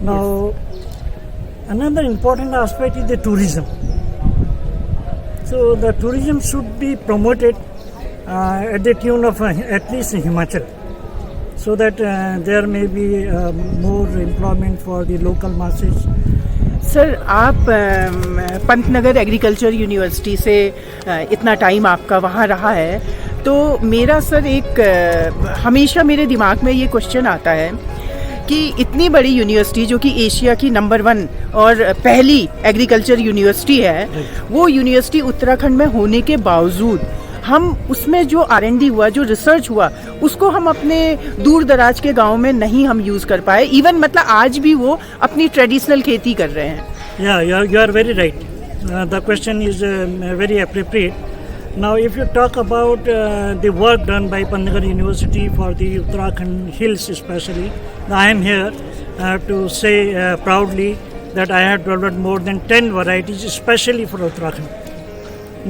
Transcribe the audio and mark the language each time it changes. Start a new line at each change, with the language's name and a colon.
English: Now, another important aspect is the tourism. So the tourism should be promoted at the tune of at least Himachal, so that there may be more employment for the local masses.
Hindi: Sir, आप Pantnagar agriculture university से इतना time आपका वहाँ रहा है, तो मेरा sir हमेशा मेरे दिमाग में ये क्वेश्चन आता है कि इतनी बड़ी यूनिवर्सिटी जो कि एशिया की नंबर 1 और पहली एग्रीकल्चर यूनिवर्सिटी है, वो यूनिवर्सिटी उत्तराखंड में होने के बावजूद हम उसमें जो R&D हुआ, जो रिसर्च हुआ, उसको हम अपने दूर दराज के गांव में नहीं हम यूज़ कर पाए. इवन मतलब आज भी वो अपनी ट्रेडिशनल खेती कर रहे हैं.
English: You are very right. The question is very appropriate. Now, if you talk about the work done by Pantnagar University for the Uttarakhand hills especially, I am here to say proudly that I have developed more than 10 varieties especially for Uttarakhand.